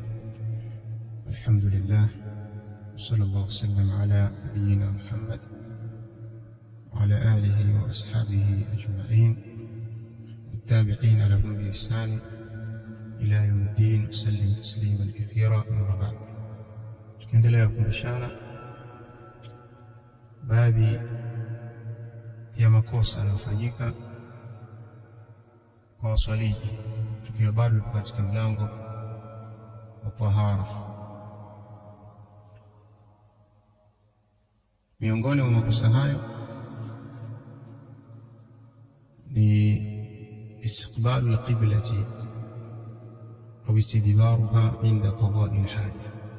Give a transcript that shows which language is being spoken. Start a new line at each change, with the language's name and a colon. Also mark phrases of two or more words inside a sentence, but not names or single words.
Arabic: الحمد لله وصلى الله وسلم على نبينا محمد وعلى آله وأصحابه أجمعين والتابعين لهم بإحسان إلى يوم الدين وسلم تسليما كثيرا. أما بعد،
Swahili: tukiendelea kukumbushana baadhi ya makosa yanayofanyika kwa waswaliji tukiwa bado katika mlango wa tahara. Miongoni mwa makosa hayo ni
Arabic: استقبال القبلة
Swahili: au
Arabic: استدبارها عند قضاء الحاجة.